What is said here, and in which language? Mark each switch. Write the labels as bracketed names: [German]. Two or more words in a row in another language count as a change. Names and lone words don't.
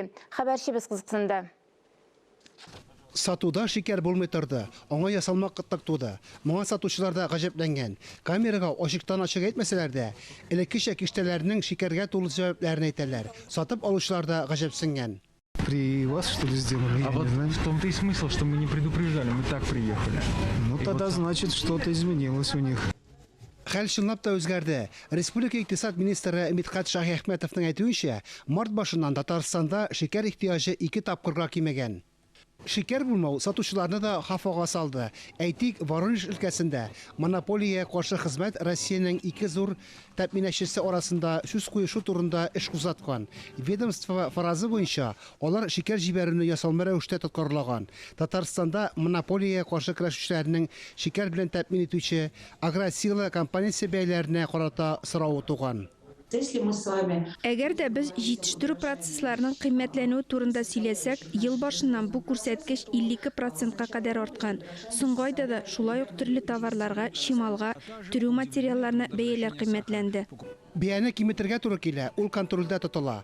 [Tatar] Хәбәрчебез кызыксынды. Сатуда шикәр булмый торды. Аңа ясалма кытлык туды. Моңа сатучылар да гаҗәпләнгән. Камерага ачыктан ачык әйтмәсәләр дә, элеккечә киштәләрнең шикәргә тулы җавапларын әйтәләр. Сатып алучылар да гаҗәпсенгән. [Russian] При вас, что ли, сделали? А вот в том-то и смысл, что мы не предупреждали, мы так приехали. Ну, тогда значит, что-то изменилось у них. [Tatar] Хәл чынлап та үзгәрде. Республика икътисад министры Мидхат Шаһихметовның әйтүенчә, март башыннан Татарстанда шикәр ихтыяҗы 2 тапкырга кимәгән. Шикәр булмау сатучыларны да хафага салды. Әйтик, Воронеж өлкәсендә монополия каршы хезмәт Россиянең 2 зур тәэминчесе арасында сүз куешу турында эш кузгаткан. Ведомство фаразы буенча, алар шикәр җибәрүне ясалма рәвештә тоткарлаган. Татарстанда монополия каршы көрәшүчеләрнең шикәр белән тәэмин итүче Агросила компаниясе бәяләренә карата сорау туган. [Russian] Если мы с вами... [Tatar] Әгәр дә без җитештерү процессларының кыйммәтләнүе турында сөйләсәк, ел башыннан бу күрсәткеч 52%-ка кадәр арткан. Соңгы айда да шулай ук төрле товарларга, чималга, төрү материалларына бәяләр кыйммәтләнде. Бәяне киметергә туры килә, ул контрольдә тотыла.